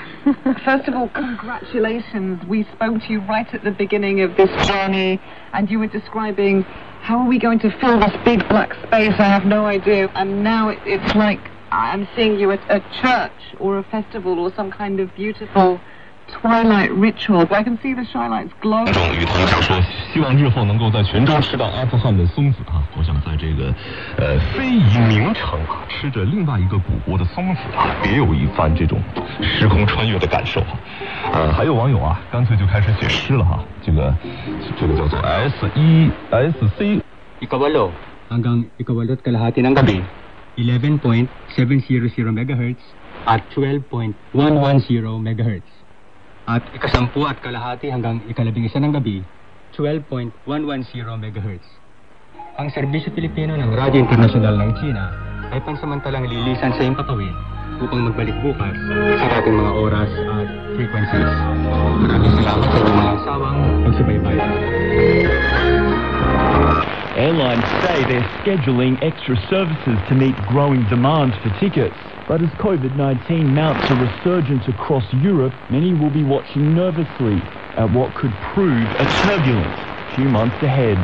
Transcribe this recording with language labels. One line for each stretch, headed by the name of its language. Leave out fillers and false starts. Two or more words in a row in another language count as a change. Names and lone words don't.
English: First of all, congratulations. We spoke to you right at the beginning of this journey, and you were describing how are we going to fill this big black space? I have no idea. And now it's like I'm seeing you at a church or a festival or some kind of beautiful twilight ritual. I can see the shylights glow.
Chinese: 与唐想说，希望日后能够在泉州吃到阿富汗的松子啊！我想在这个非遗名城啊，吃着另外一个古国的松子啊，别有一番这种时空穿越的感受啊！还有网友啊，干脆就开始写诗了哈！这个叫做 SESC。
Filipino: Ikawalo hanggang ikawalo't kalahati ng gabi, 11.700 MHz at 12.110 MHz. At ikasampu at kalahati hanggang ikalabing-isa ng gabi, 12.110 MHz. Ang serbisyo Pilipino ng Radyo Internasyonal ng China ay pansamantalang lilisan sa impapawid upang magbalik bukas sa ating mga oras at frequencies. Maraming salamat sa inyong mga sawang pagsubaybay.
English: Airlines say they're scheduling extra services to meet growing demand for tickets. But as COVID-19 mounts a resurgence across Europe, many will be watching nervously at what could prove a turbulent few months ahead.